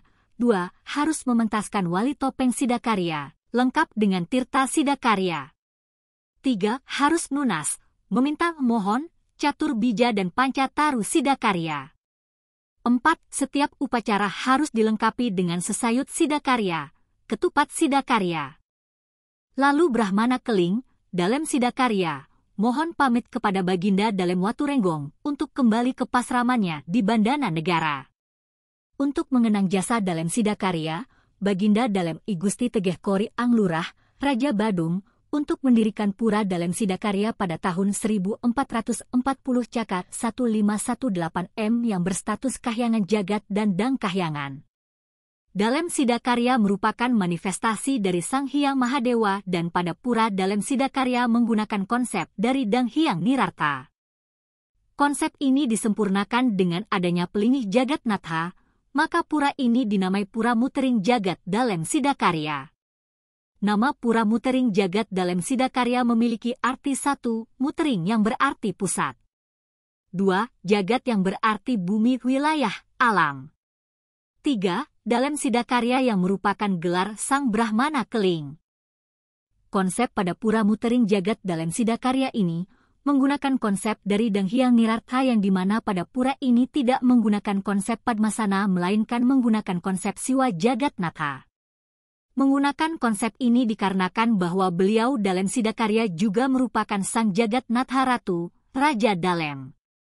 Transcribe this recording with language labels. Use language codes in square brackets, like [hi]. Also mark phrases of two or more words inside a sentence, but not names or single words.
[id] 2. Harus mementaskan Wali Topeng Sidakarya, lengkap dengan Tirta Sidakarya. 3. Harus lunas, mohon, Catur Bija dan Pancataru Sidakarya. 4. Setiap upacara harus dilengkapi dengan sesayut Sidakarya, ketupat Sidakarya. Lalu Brahmana Keling, Dalem Sidakarya, mohon pamit kepada Baginda Dalem Waturenggong untuk kembali ke pasramannya di Bandana Negara. Untuk mengenang jasa Dalem Sidakarya, Baginda Dalem I Gusti Tegeh Kori Anglurah, Raja Badung, untuk mendirikan Pura Dalem Sidakarya pada tahun 1440 Cakar 1518M yang berstatus Kahyangan Jagat dan Dang Kahyangan. Dalem Sidakarya merupakan manifestasi dari Sang Hyang Mahadewa dan pada Pura Dalem Sidakarya menggunakan konsep dari Dang Hyang Nirartha. Konsep ini disempurnakan dengan adanya pelingih Jagat Natha, maka pura ini dinamai Pura Mutering Jagat Dalem Sidakarya. Nama Pura Mutering Jagat Dalem Sidakarya memiliki arti 1. Mutering yang berarti pusat. 2. Jagat yang berarti bumi wilayah alam. 3. Dalem Sidakarya yang merupakan gelar Sang Brahmana Keling. Konsep pada Pura Mutering Jagat Dalem Sidakarya ini menggunakan konsep dari Dang Hyang Nirartha yang dimana pada pura ini tidak menggunakan konsep Padmasana melainkan menggunakan konsep Siwa Jagat Natha. Menggunakan konsep ini dikarenakan bahwa beliau Dalem Sidakarya juga merupakan Sang Jagat Natha Ratu, Raja Dalem.